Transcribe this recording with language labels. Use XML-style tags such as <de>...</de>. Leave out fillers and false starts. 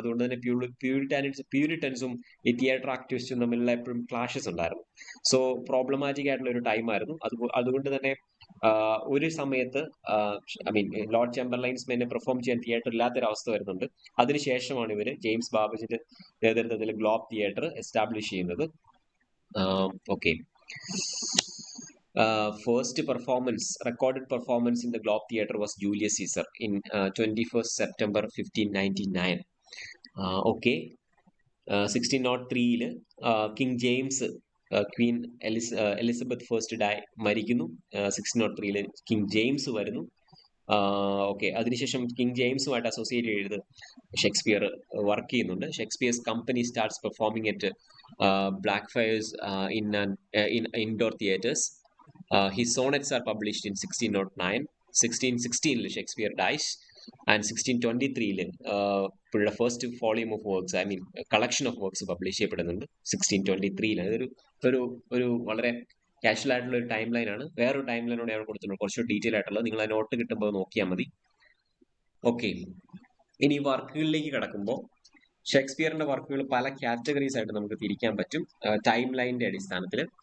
<ml>അതുകൊണ്ട് തന്നെ പ്യൂരിറ്റൻസും ഈ തിയേറ്റർ ആക്ടിവിസ്റ്റും തമ്മിലുള്ള എപ്പോഴും ക്ലാഷസ് ഉണ്ടായിരുന്നു. സോ പ്രോബ്ലമാറ്റിക് ആയിട്ടുള്ള ഒരു ടൈമായിരുന്നു. അതുകൊണ്ട് തന്നെ ഒരു സമയത്ത് ഐ മീൻ ലോർഡ് ചേംബർലൈൻസ് മെന്നെ പെർഫോം ചെയ്യാൻ തിയേറ്റർ ഇല്ലാത്തൊരവസ്ഥ വരുന്നുണ്ട്. അതിനുശേഷമാണ് ഇവര് ജെയിംസ് ബാബേജിന്റെ നേതൃത്വത്തിൽ ഗ്ലോബ് തിയേറ്റർ എസ്റ്റാബ്ലിഷ് ചെയ്യുന്നത്.</ml> <en>Okay, first recorded performance in the Globe Theatre was Julius Caesar in 21st September 1599.</en> <ml>Okay, 1603 King James Queen Elizabeth I മരിക്കുന്നു. 1603 King James വരുന്നു. Okay, അതിനുശേഷം king ജെയിംസുമായിട്ട് associate ചെയ്ത് ഷേക്സ്പിയർ വർക്ക് ചെയ്യുന്നുണ്ട്.</ml> <en>Shakespeare's company starts performing at Blackfriars in indoor theatres. His sonnets are published in 1609. 1616 Shakespeare dies, and 1623 പുള്ളിയുടെ first volume of works, I mean collection of works publish ചെയ്യപ്പെടുന്നുണ്ട് 1623.</en> <ml>ഒരു വളരെ casual ആയിട്ടുള്ള ഒരു time line ആണ്. വേറൊരു time ലൈനോട് ഞാൻ കൊടുത്തിട്ടുണ്ട്, കുറച്ച് ഡീറ്റെയിൽ ആയിട്ടുള്ളത്. നിങ്ങൾ ആ നോട്ട് കിട്ടുമ്പോൾ നോക്കിയാൽ മതി. ഓക്കെ, ഇനി വർക്കുകളിലേക്ക് കിടക്കുമ്പോൾ ഷേക്സ്പിയറിന്റെ വർക്കുകൾ പല കാറ്റഗറീസ് ആയിട്ട് നമുക്ക് തിരിക്കാൻ പറ്റും ടൈം ലൈനിന്റെ അടിസ്ഥാനത്തിൽ.</ml>